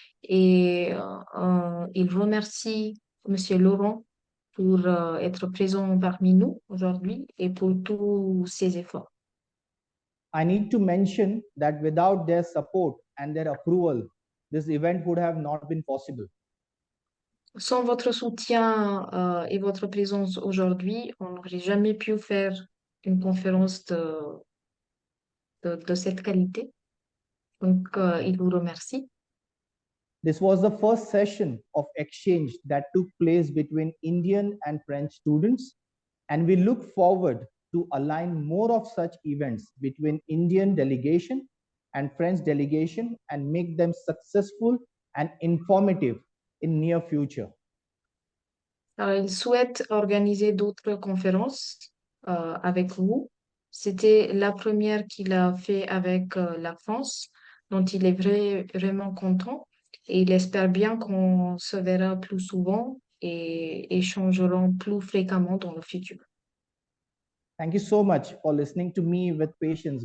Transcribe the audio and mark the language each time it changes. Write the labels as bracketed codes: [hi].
[fr] Et il remercie Monsieur Laurent pour être présent parmi nous aujourd'hui et pour tous ses efforts. [en] I need to mention that without their support and their approval, this event would have not been possible. [fr] Sans votre soutien et votre présence aujourd'hui, on n'aurait jamais pu faire une conférence de cette qualité. Donc, il vous remercie. [en] This was the first session of exchange that took place between Indian and French students, and we look forward to align more of such events between Indian delegation and French delegation and make them successful and informative in near future. [fr] Alors, il souhaite organiser d'autres conférences avec vous. C'était la première qu'il a fait avec la France, dont il est vraiment content. Et il espère bien qu'on se verra plus souvent et échangerons plus fréquemment dans le futur. [en] Thank you so much for listening to me with patience.